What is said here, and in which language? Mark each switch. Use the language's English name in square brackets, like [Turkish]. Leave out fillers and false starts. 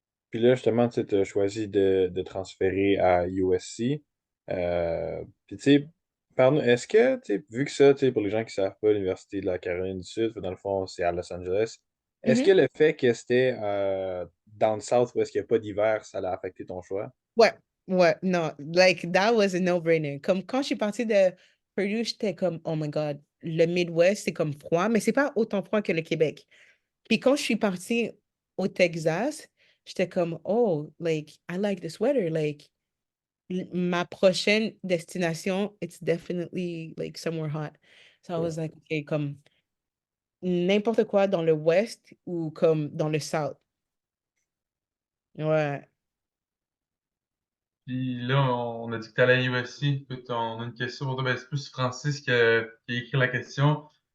[French] Puis là, justement, tu as choisi de transférer à USC. Puis tu sais, est-ce que, tu sais, vu que ça, tu sais, pour les gens qui ne savent pas, l'Université de la Caroline du Sud, dans le fond, c'est à Los Angeles, est-ce que Mhm. le fait que c'était dans le South où est-ce qu'il n'y a pas d'hiver, ça a affecté ton choix? Ouais, ouais, non, [English] like, that was a no-brainer. [French] Comme quand je suis partie de Purdue, j'étais comme, [English] oh my God, [French] le Midwest, c'est comme froid, mais c'est pas autant froid que le Québec. Puis quand je suis partie au Texas, j'étais comme, oh, like, [English] I like this weather. Like, [French] ma prochaine destination, [English] it's definitely like somewhere hot. So I [French] Ouais. [English] was like, okay, [French] comme n'importe quoi dans le West ou comme dans le South. Ouais. Puis là, on a dit que tu allais à USC. Écoute, on a une question pour toi. Ben, c'est plus Francis qui a écrit la question.